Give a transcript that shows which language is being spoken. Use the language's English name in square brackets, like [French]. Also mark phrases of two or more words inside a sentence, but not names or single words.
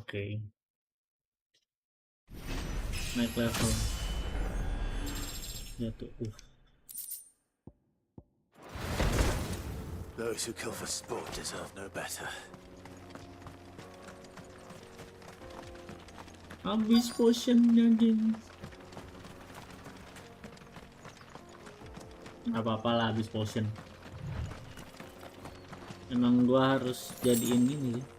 [Indonesian] Naik level. Jatuh. [English] Those who kill for sport deserve no better. [Indonesian] Habis potionnya, anjing. Apa-apa lah habis potion. Emang gua harus jadiin gini sih.